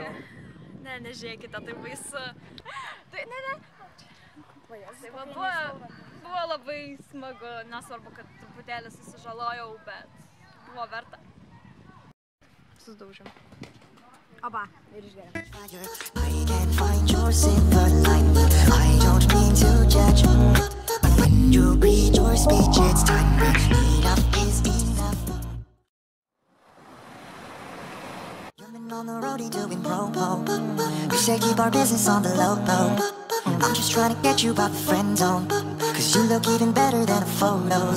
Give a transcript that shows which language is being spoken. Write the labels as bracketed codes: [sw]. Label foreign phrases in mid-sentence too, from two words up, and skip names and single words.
[lt] Ne, nežiūrėkite, tai baisu. Tai ne. Tai buvo labai smagu, nesvarbu, kad truputėlį susižalojau, bet buvo verta. Susidaužėm. Oba, ir išgeriam. [en] I can find your silver line. I don't mean to judge, but when you read your speech, it's time. Enough is enough. You've been on the roadie doing promo. We say keep our business on the low. I'm just trying to get you out the friend zone, cause you look even better than the photos.